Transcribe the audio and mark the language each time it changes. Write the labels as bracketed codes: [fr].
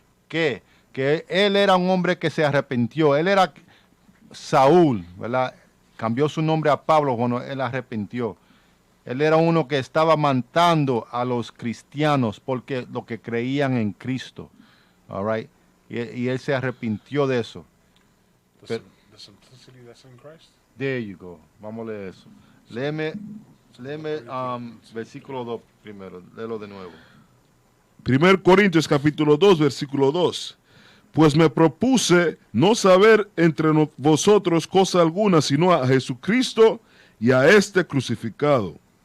[es] Que él era un hombre que se arrepintió. Él era Saúl, ¿verdad? Cambió su nombre a Pablo cuando él arrepintió. Él era uno que estaba matando a los cristianos porque lo que creían en Cristo. [en] All right? [es] Y él se arrepintió de eso. [en] The simplicity that's in Christ. There you go. [es] Vamos a leer eso. Léeme versículo 2 primero. Léelo de nuevo. 1 Corintios capítulo 2, versículo 2. Pues me propuse no saber entre vosotros cosa alguna, sino a Jesucristo y a este crucificado.